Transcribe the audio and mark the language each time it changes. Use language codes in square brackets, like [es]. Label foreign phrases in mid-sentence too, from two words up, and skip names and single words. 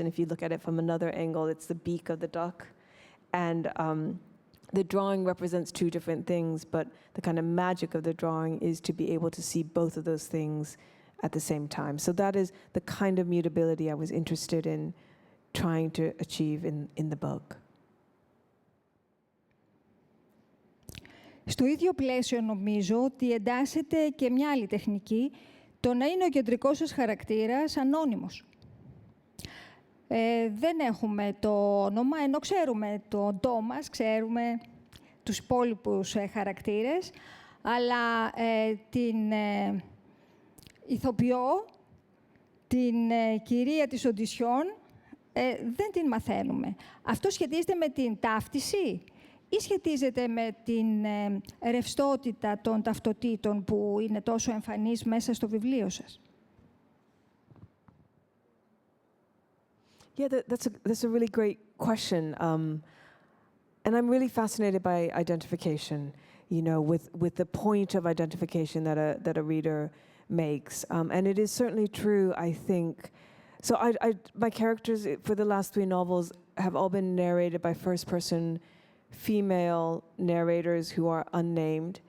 [en] And if you look at it from another angle, it's the beak of the duck. And the drawing represents 2 different things, but the kind of magic of the drawing is to be able to see both of those things at the same time. So that is the kind of mutability I was interested in trying to achieve in the book. [el] Στο ίδιο πλαίσιο νομίζω ότι εντάσσεται και μια άλλη τεχνική, το να είναι ο κεντρικός σας χαρακτήρας ανώνυμος. Δεν έχουμε το όνομα, ενώ ξέρουμε το Τόμας, ξέρουμε τους υπόλοιπους χαρακτήρες, αλλά την ηθοποιό, την κυρία της Οντισιόν, δεν την μαθαίνουμε. Αυτό σχετίζεται με την ταύτιση ή σχετίζεται με την ρευστότητα των ταυτοτήτων που είναι τόσο εμφανής μέσα στο βιβλίο σας? [en] Yeah, that's a really great question. And I'm really fascinated by identification, with the point of identification that a reader makes. And it is certainly true, I think. So my characters for the last 3 novels have all been narrated by first-person female narrators who are unnamed.